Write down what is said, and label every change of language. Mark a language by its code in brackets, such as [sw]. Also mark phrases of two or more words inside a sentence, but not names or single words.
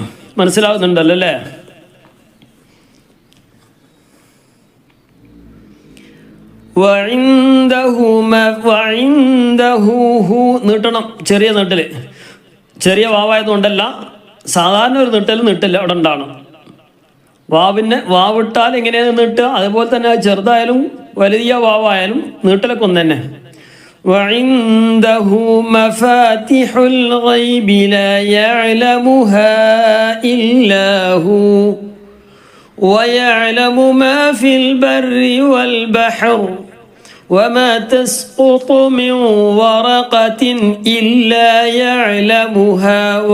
[ml] മനസ്സിലാകുന്നുണ്ടല്ലോ അല്ലേ? നീട്ടണം. ചെറിയ നീട്ടല്, ചെറിയ വാവായതുകൊണ്ടല്ല, സാധാരണ ഒരു നീട്ടല് അവിടെ ഉണ്ടാവണം. വാവിട്ടാൽ എങ്ങനെയാണ് നീട്ടുക? അതുപോലെ തന്നെ ചെറുതായാലും വലിയ വാവായാലും നീട്ടലൊക്കെ ഒന്ന് തന്നെ. [ar] وعنده مفاتيح الغيب لا يعلمها إلا هو ويعلم ما في البر والبحر وما تسقط من ورقة إلا يعلمها